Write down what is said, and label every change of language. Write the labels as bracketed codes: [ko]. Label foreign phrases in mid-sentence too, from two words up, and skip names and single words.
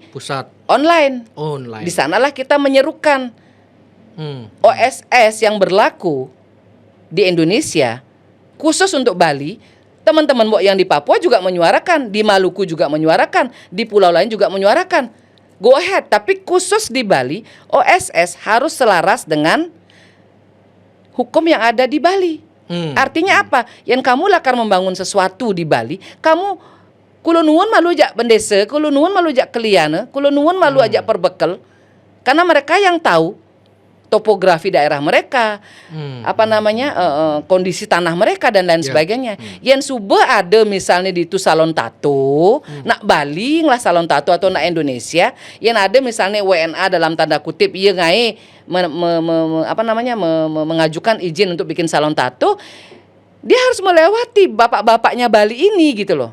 [id] Pusat online. Di sanalah kita menyerukan. OSS yang berlaku di Indonesia khusus untuk Bali. Teman-teman mbok yang di Papua juga menyuarakan, di Maluku juga menyuarakan, di pulau lain juga menyuarakan. [en] Go ahead, [id] tapi khusus di Bali, OSS harus selaras dengan hukum yang ada di Bali. Artinya apa? Yang kamu lakar membangun sesuatu di Bali, kamu [jv] kulo nuwun [ban] malu ajak bendese, [jv] kulo nuwun [ban] malu ajak keliana, [jv] kulo nuwun [ban] malu ajak perbekel. [id] Karena mereka yang tahu topografi daerah mereka, kondisi tanah mereka dan lain sebagainya. Yang suba ada misalnya di itu salon tato, nak Bali lah salon tato atau nak Indonesia, yang ada misalnya WNA dalam tanda kutip, iya ngai mengajukan izin untuk bikin salon tato, dia harus melewati bapak-bapaknya Bali ini gitu loh.